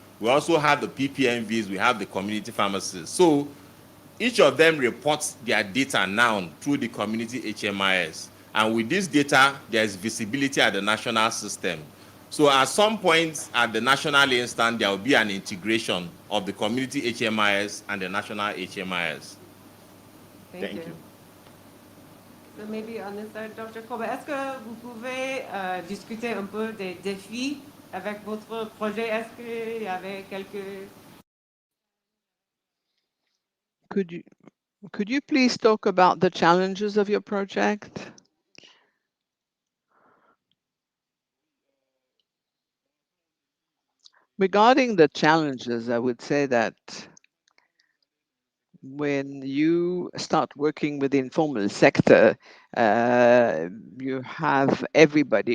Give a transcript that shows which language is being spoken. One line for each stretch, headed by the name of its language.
English: We also have the PPMVs, we have the community pharmacists. So each of them reports their data now through the community HMIS. And with this data, there's visibility at the national system. So at some point at the national instance, there will be an integration of the community HMIS and the national HMIS. Thank you. So maybe on this side, Dr.
French: Koba, est-ce que vous pouvez discuter un peu des défis avec votre projet? Est-ce qu'il y avait quelques...
English: Could you please talk about the challenges of your project? Regarding the challenges, I would say that when you start working with the informal sector, you have everybody.